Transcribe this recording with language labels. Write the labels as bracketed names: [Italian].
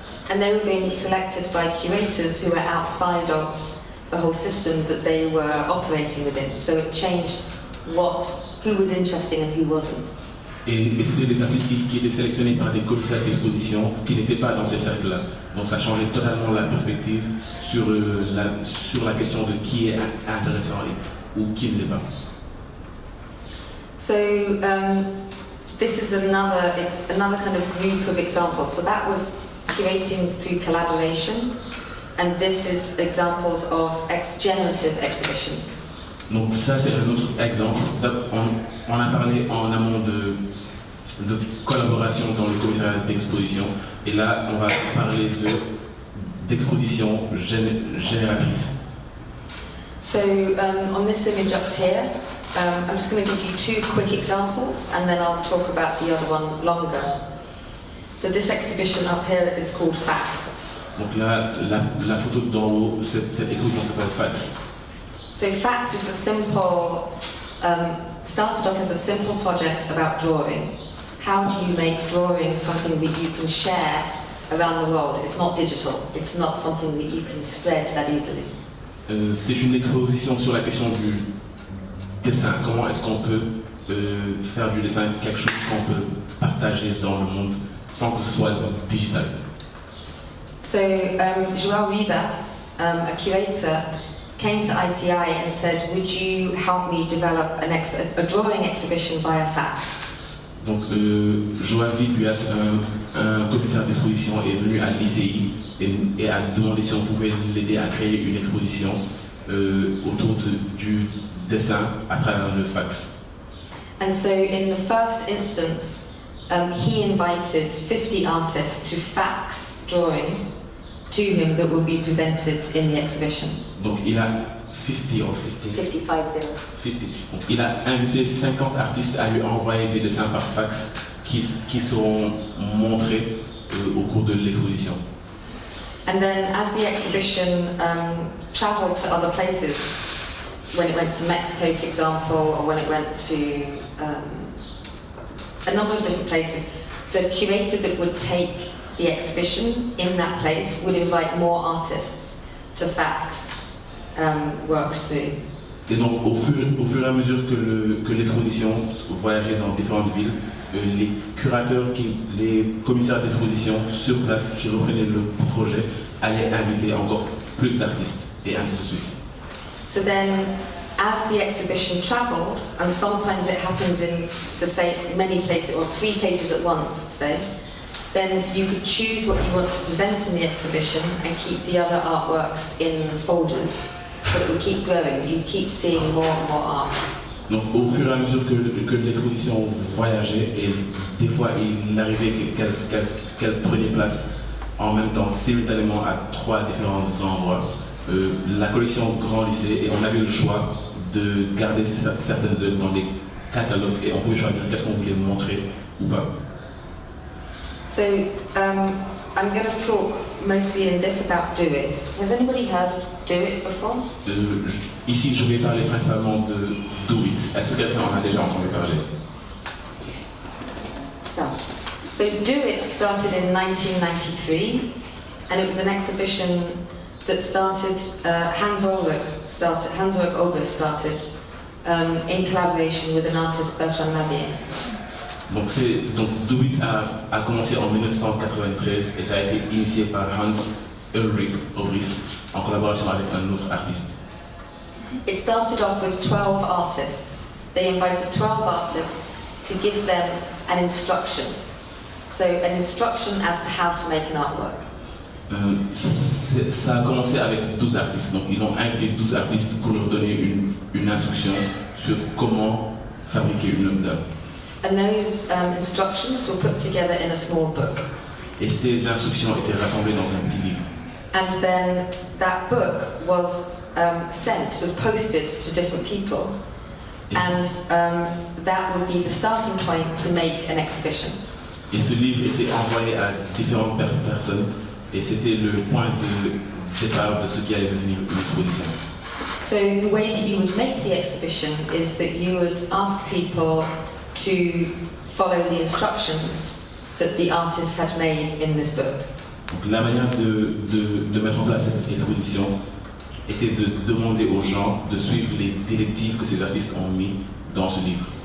[English] And they were being selected by curators who were outside of the whole system that they were operating within. So it changed who was interesting and who wasn't. [French] Et c'était des artistes qui étaient sélectionnés par des commissaires d'exposition qui n'étaient pas dans ces cercles-là. Donc ça changeait totalement la perspective sur la question de qui est intéressant ou qui ne l'est pas. [English] So this is another kind of group of examples. So that was curating through collaboration, and this is examples of generative exhibitions. [French] Donc ça c'est un autre exemple. On a parlé en amont de collaboration dans le commissariat d'exposition, et là on va parler d'exposition génératrice. [English] So on this image up here, I'm just going to give you two quick examples and then I'll talk about the other one longer. So this exhibition up here is called Facts. [French] Donc là, la photo d'en haut, cette exposition s'appelle Facts. [English] So Facts is a simple, started off as a simple project about drawing. How do you make drawing something that you can share around the world? It's not digital, it's not something that you can spread that easily. [French] C'est une exposition sur la question du dessin. Comment est-ce qu'on peut faire du dessin quelque chose qu'on peut partager dans le monde sans que ce soit digital? [English] So João Ribas, a curator, came to ICI and said, would you help me develop a drawing exhibition via Facts? [French] Donc João Ribas, un commissaire d'exposition, est venu à l'ICI et a demandé si on pouvait l'aider à créer une exposition autour du dessin à travers le fax. [English] And so in the first instance, he invited 50 artists to fax drawings to him that will be presented in the exhibition. [French] Donc il a 50 or 50? 50. Donc il a invité 50 artistes à lui envoyer des dessins par fax qui seront montrés au cours de l'exposition. [English] And then as the exhibition traveled to other places, when it went to Mexico, for example, or when it went to a number of different places, the curator that would take the exhibition in that place would invite more artists to fax works through. [French] Et donc au fur et à mesure que l'exposition voyageait dans différentes villes, les curateurs, les commissaires d'exposition sur place qui reprenaient le projet allaient inviter encore plus d'artistes et ainsi de suite. [English] So then, as the exhibition travelled, and sometimes it happened in many places, or 3 places at once, say, then you could choose what you want to present in the exhibition and keep the other artworks in folders, but it will keep growing. You keep seeing more and more art. [French] Donc au fur et à mesure que l'exposition voyageait, et des fois il arrivait qu'elle prenait place en même temps, simultanément à 3 différents endroits, la collection grandissait et on avait le choix de garder certaines œuvres dans des catalogues et on pouvait choisir qu'est-ce qu'on voulait montrer ou pas. [English] So I'm going to talk mostly in this about do it. Has anybody heard of do it before? [French] Ici, je vais parler principalement de do it. Est-ce que quelqu'un en a déjà entendu parler? [English] So do it started in 1993, and it was an exhibition that started. Hans Ulrich August started in collaboration with an artist, Bertrand Lavier. [French] Donc Do It a commencé en 1993 et ça a été initié par Hans Ulrich August en collaboration avec un autre artiste. [English] It started off with 12 artists. They invited 12 artists to give them an instruction. So an instruction as to how to make an artwork. [French] Ça a commencé avec 12 artistes. Donc ils ont invité 12 artistes pour leur donner une instruction sur comment fabriquer une œuvre d'art. [English] And those instructions were put together in a small book. [French] Et ces instructions étaient rassemblées dans un petit livre. [English] And then that book was posted to different people. And that would be the starting point to make an exhibition. [French] Et ce livre était envoyé à différentes personnes et c'était le point de départ de ce qui allait devenir une exposition. [English] So the way that you would make the exhibition is that you would ask people to follow the instructions that the artist had made in this book. [French] Donc la manière de mettre en place cette exposition était de demander aux gens de suivre les directives que ces artistes ont mis dans ce livre.